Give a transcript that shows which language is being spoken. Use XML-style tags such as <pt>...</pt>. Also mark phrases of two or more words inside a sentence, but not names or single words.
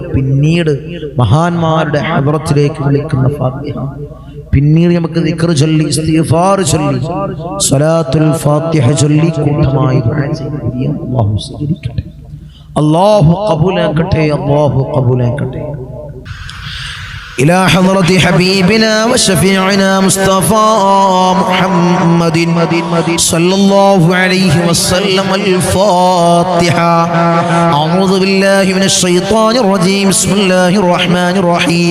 <ml>പിന്നീട് മഹാന്മാരുടെ ഹദ്റത്തിലേക്ക് വിളിക്കുന്ന ഫാത്തിഹ, പിന്നീട് നമുക്ക് ദിക്ർ ചൊല്ലി, ഇസ്തിഗ്ഫാർ ചൊല്ലി,</ml> <ar>صلاة الفاتحة</ar> <ml>ചൊല്ലി കൂട്ടമായി ദുആ ചെയ്ത് അല്ലാഹു സ്വീകരിക്കട്ടെ, അല്ലാഹു ഖബൂലാക്കട്ടെ.</ml> <ar>إلى حضرة حبيبنا وشفيعنا مصطفى محمد صلى الله عليه وسلم. الفاتحة. أعوذ بالله من الشيطان الرجيم. بسم الله الرحمن الرحيم.</ar>